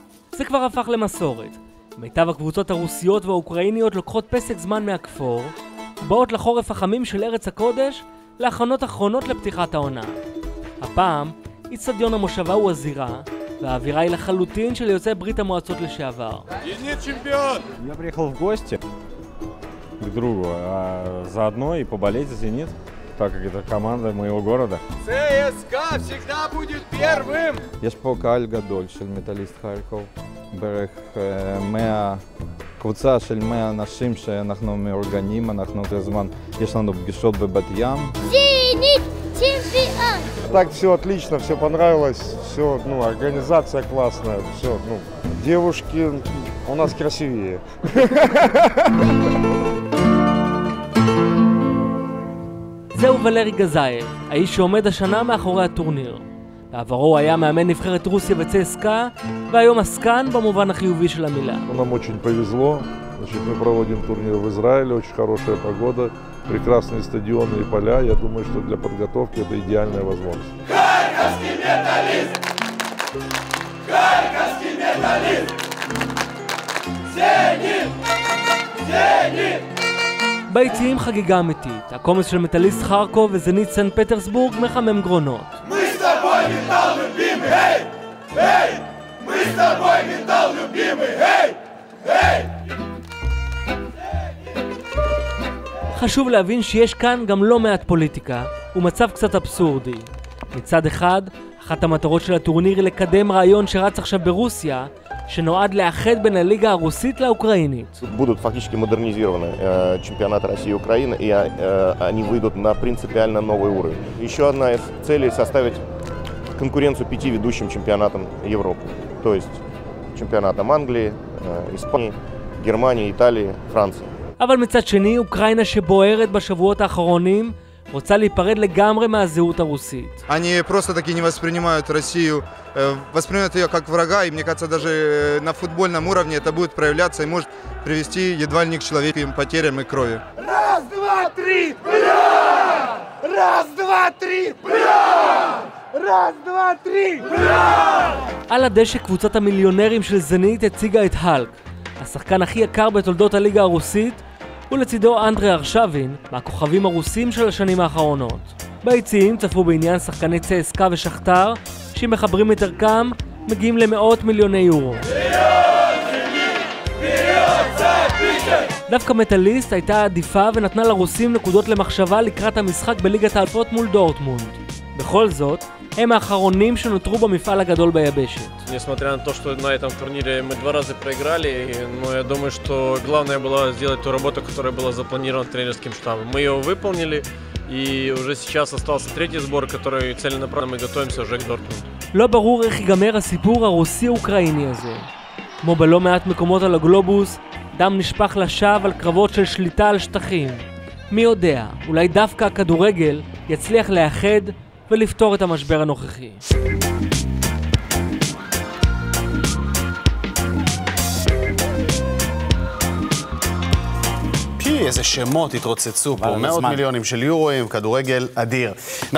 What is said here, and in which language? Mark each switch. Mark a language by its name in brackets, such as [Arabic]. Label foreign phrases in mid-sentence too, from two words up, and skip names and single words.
[Hebrew] זה כבר הפך למסורת. מיטב הקבוצות הרוסיות והאוקראיניות לוקחות פסק זמן מהכפור, באות לחורף החמים של ארץ הקודש להכנות אחרונות לפתיחת העונה. הפעם, אצטדיון המושבה הוא הזירה, והאווירה היא לחלוטין של יוצאי ברית המועצות לשעבר. [Russian] Зенит чемпион! Я приехал в гости к другу, а заодно и поболеть за «Зенит», так как это команда моего города. ЦСКА всегда будет первым! [Hebrew] יש פה קהל גדול של מטאליסט חרקוב, בערך 100, קבוצה של 100 אנשים שאנחנו מאורגנים, אנחנו כל הזמן, יש לנו פגישות בבת ים. [Russian] «Зенит чемпион!» Так все отлично, все понравилось, все, организация классная, все, девушки у нас красивее. [Hebrew] זהו ולרי גזאייב, האיש שעומד השנה מאחורי הטורניר. בעברו הוא היה מאמן נבחרת רוסיה וצסקה, והיום עסקן במובן החיובי של המילה. [Russian] Нам очень повезло, мы проводим турнир в Израиле, очень хорошая погода, прекрасные стадионы и поля. Я думаю, что для подготовки это идеальная возможность. Харьковский металлист! Харьковский металлист! Зенит! Зенит! [Hebrew] ביציעים חגיגה אמיתית, הקומץ של מטאליסט חרקוב וזנית סנט פטרסבורג מחמם גרונות. [Russian] Мы с тобой металл любимый, эй! Эй! Мы с тобой металл любимый, эй! эй! [Hebrew] חשוב להבין שיש כאן גם לא מעט פוליטיקה, ומצב קצת אבסורדי. מצד אחד, אחת המטרות של הטורניר היא לקדם רעיון שרץ עכשיו ברוסיה, שנועד לאחד בין הליגה הרוסית לאוקראינית. [Russian] Будут фактически модернизированы чемпионаты России и Украины, и они выйдут на принципиально новый уровень. Еще одна из целей — составить конкуренцию 5 ведущим чемпионатам Европы. То есть чемпионатам Англии, Испании, Германии, Италии, Франции. [Hebrew] אבל מצד שני, אוקראינה שבוערת בשבועות האחרונים רוצה להיפרד לגמרי מהזהות הרוסית. [Russian] Они просто-таки не воспринимают Россию, воспринимают ее как врага, и мне кажется, даже на футбольном уровне это будет проявляться и может привести едва ли не к человеческим потерям и крови. Раз, два, три, бля! Раз, два, три, бля! Раз, два, три, бля! [Hebrew] על הדשא קבוצת המיליונרים של זנית הציגה את הלק, השחקן הכי יקר בתולדות הליגה הרוסית, ולצידו אנדרי ארשבין, מהכוכבים הרוסים של השנים האחרונות. ביציעים צפו בעניין שחקני צסקה ושכתר, שמחברים את ערכם, מגיעים למאות מיליוני יורו. דווקא מטאליסט הייתה עדיפה ונתנה לרוסים נקודות למחשבה לקראת המשחק בליגת האלופות מול דורטמונד. בכל זאת, הם האחרונים שנותרו במפעל הגדול ביבשת. [Russian] Несмотря на то, что на этом турнире мы 2 раза проиграли, но я думаю, что главное было сделать ту работу, которая была запланирована тренерским штабом. Мы ее выполнили, и уже сейчас остался 3-й сбор, который целенаправленно мы готовимся уже к Дортмунду. [Hebrew] לא ברור איך ייגמר הסיפור הרוסי-אוקראיני הזה. כמו בלא מעט מקומות על הגלובוס, דם נשפך לשווא על קרבות של שליטה על שטחים. מי יודע, אולי דווקא הכדורגל יצליח לאחד ולפתור את המשבר הנוכחי. איזה שמות התרוצצו פה, 100 מיליונים של יורוים, כדורגל אדיר.